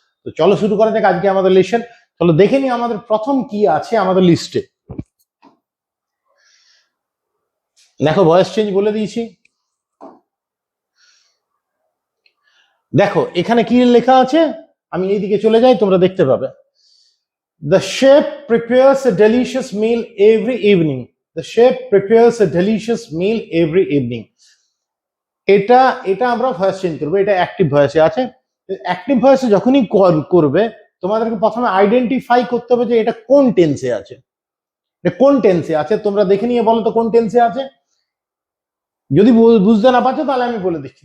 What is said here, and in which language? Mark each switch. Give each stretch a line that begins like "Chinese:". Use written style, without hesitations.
Bangla: তো চলো শুরু করা যাক আজকে আমাদের লেসন। চলো দেখে নিই আমাদের প্রথম কি আছে আমাদের লিস্টে। দেখো ভয়েস চেঞ্জ বলে দিয়েছি। দেখো এখানে কি লেখা আছে, আমি এইদিকে চলে যাই, তোমরা দেখতে পাবে।
English: The chef prepares a delicious meal every evening. The chef prepares a delicious meal every evening.
Bangla: এটা এটা আমরা ভয়েস চেঞ্জ করবো, এটা অ্যাক্টিভ ভয়েসে আছে। অ্যাক্টিভ ভয়েসে যখনই করবে তোমাদেরকে প্রথমে আইডেন্টিফাই করতে হবে যে এটা কোন টেন্সে আছে। কোন টেন্সে আছে তোমরা দেখে নিয়ে বলো তো কোন টেন্সে আছে। যদি বুঝতে না পারছো তাহলে আমি বলে দিচ্ছি।